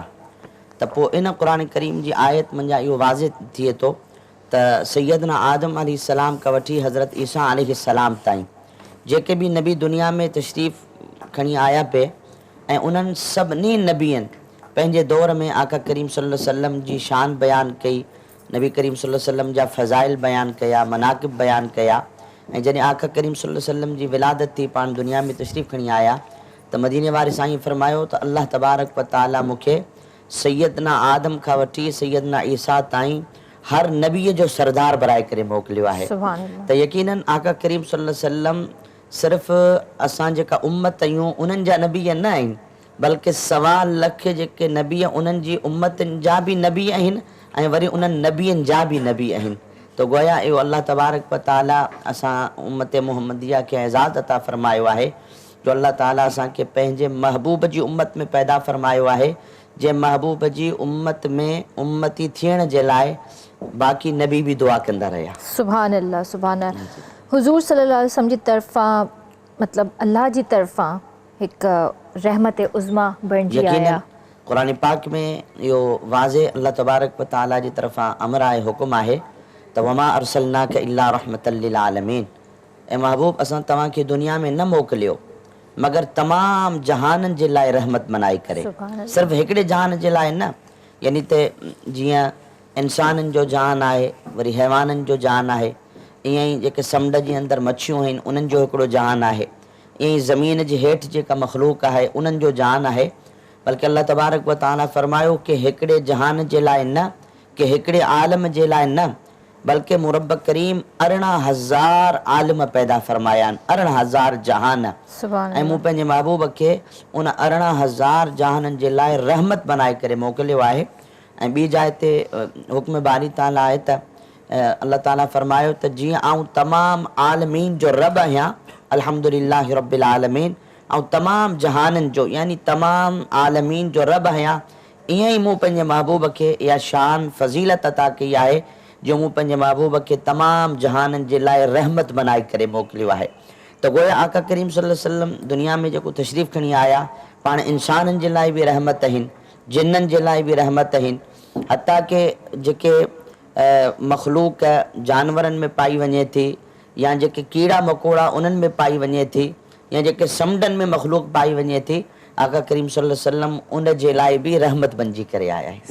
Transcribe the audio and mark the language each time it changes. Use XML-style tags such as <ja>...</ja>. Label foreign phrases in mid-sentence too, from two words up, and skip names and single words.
<sd>त पोइ इन क़ुरान करीम जी आयत मंझां इहो वाज़िह थिए थो त सैयदना आदम अलैहिस्सलाम खां वठी हज़रत ईसा अलैहिस्सलाम ताईं जेके बि नबी दुनिया में तशरीफ़ खणी आया पिए ऐं उन्हनि सभिनी नबियनि पंहिंजे दौर में आका करीम</sd> <ar>صلى الله عليه وسلم</ar> <sd>जी शान बयानु कई, नबी करीम</sd> <ar>صلى الله عليه وسلم</ar> <sd>जा फ़ज़ाइल बयानु कया, मनाक़िब बयानु कया। ऐं जॾहिं आका करीम</sd> <ar>صلى الله عليه وسلم</ar> <sd>जी विलादत थी, पाण दुनिया में तशरीफ़ खणी आया, त मदीने वारे साईं फ़रमायो त</sd> <ar>الله تبارك وتعالى</ar> <sd>मूंखे सैयदना आदम खां वठी सैयदना ईसा ताईं हर नबीअ जो सरदार बणाए करे मोकिलियो आहे।</sd> <ar>سبحان الله.</ar> <sd>त यकीनन आका करीम</sd> <ar>صلى الله عليه وسلم</ar> <sd>सिर्फ़ु असां जेका उम्मत आहियूं उन्हनि जा नबी न आहिनि, बल्कि 1.25 लख जेके नबी उन्हनि जी उम्मतनि जा बि नबी आहिनि ऐं वरी उन्हनि नबियनि जा बि नबी आहिनि। त गोया इहो</sd> <ar>الله تبارك وتعالى</ar> <sd>असां उम्मत मुहम्मदिया खे एज़ाज़ अता फ़रमायो आहे, जो अल्लाह ताला असांखे पंहिंजे महबूब जी उम्मत में पैदा फ़रमायो आहे, जे महबूब जी उम्मत में उम्मती थियण जे लाइ बाक़ी नबी बि दुआ कंदा रहिया।</sd> <ar>سبحان الله، سبحان الله.</ar> <sd>हुज़ूर</sd> <ar>صلى الله عليه وسلم</ar> <sd>जी तरफ़ां मतिलबु अल्लाह जी तरफ़ां हिकु रहमत उज़्मा बणिजी आया। क़ुरान पाक में इहो वाज़िह</sd> <ar>الله تبارك وتعالى</ar> <sd>जी तरफ़ां अमर आहे, हुकुम आहे त</sd> <ar>وما أرسلناك إلا رحمة للعالمين,</ar> <sd>ऐं महबूब असां तव्हांखे दुनिया में न मोकिलियो मगर तमामु जहाननि जे लाइ रहमत बनाए करे, सिर्फ़ु हिकिड़े जहान जे लाइ न, यानी त जीअं इंसाननि जो जहान आहे, वरी हैवाननि जो जहान आहे, ईअं ई जेके समुंड जे अंदरि मच्छियूं आहिनि उन्हनि जो हिकिड़ो जहान आहे, ईअं ई ज़मीन जे हेठि जेका मख़लूक आहे उन्हनि जो जहान आहे। बल्कि</sd> <ar>الله تبارك وتعالى</ar> <sd>फ़रमायो कि हिकिड़े जहान जे लाइ न, कि हिकिड़े आलम जे लाइ न, बल्कि मुरब करीम 18,000 आलिम पैदा फ़रमाया आहिनि, 18,000 जहान। ऐं मूं पंहिंजे महबूब खे उन 18,000 जहाननि जे लाइ रहमत बनाए करे मोकिलियो आहे। ऐं ॿी जाइ ते हुक्म बारी ताला आहे त अल्लाह ताला फ़रमायो त जीअं आउं तमामु आलमीन जो रब आहियां,</sd> <ar>الحمد لله رب العالمين,</ar> <sd>ऐं तमामु जहाननि जो यानी तमामु आलमीन जो रब आहियां, ईअं ई मूं पंहिंजे महबूब खे इहा शान फ़ज़ीलत अता कई आहे जो मूं पंहिंजे महबूब खे तमामु जहाननि जे लाइ रहमत बनाए करे मोकिलियो आहे। त गोया आका करीम</sd> <ar>صلى الله عليه وسلم</ar> <sd>दुनिया में जेको तशरीफ़ खणी आया, पाण इंसाननि जे लाइ बि रहमत आहिनि, जिन्ननि जे लाइ बि रहमत आहिनि, हता के जेके मख़लूक जानवरनि में पाई वञे थी, या जेके कीड़ा मकोड़ा उन्हनि में पाई वञे थी, या जेके समुंडनि में मख़लूक पाई वञे थी, आका करीम</sd> <ar>صلى الله عليه وسلم</ar> <sd>उन जे लाइ बि रहमत बणिजी करे आया आहे।</sd>